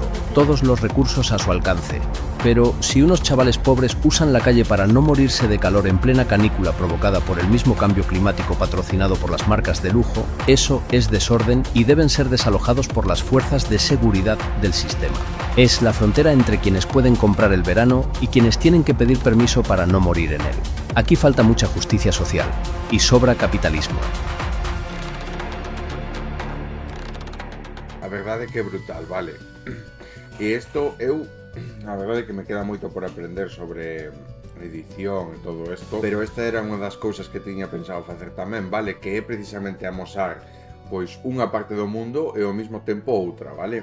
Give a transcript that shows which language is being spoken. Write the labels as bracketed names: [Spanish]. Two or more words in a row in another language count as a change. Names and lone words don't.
[Spanish] Todos los recursos a su alcance. Pero si unos chavales pobres usan la calle para no morirse de calor en plena canícula provocada por el mismo cambio climático patrocinado por las marcas de lujo, eso es desorden y deben ser desalojados por las fuerzas de seguridad del sistema. Es la frontera entre quienes pueden comprar el verano y quienes tienen que pedir permiso para no morir en él. Aquí falta mucha justicia social y sobra capitalismo. [Galician] A verdade que é brutal, vale? E isto a verdade que me queda moito por aprender sobre edición e todo isto, pero esta era unha das cousas que tiña pensado facer tamén, vale? Que é precisamente amosar pois unha parte do mundo e ao mesmo tempo outra, vale?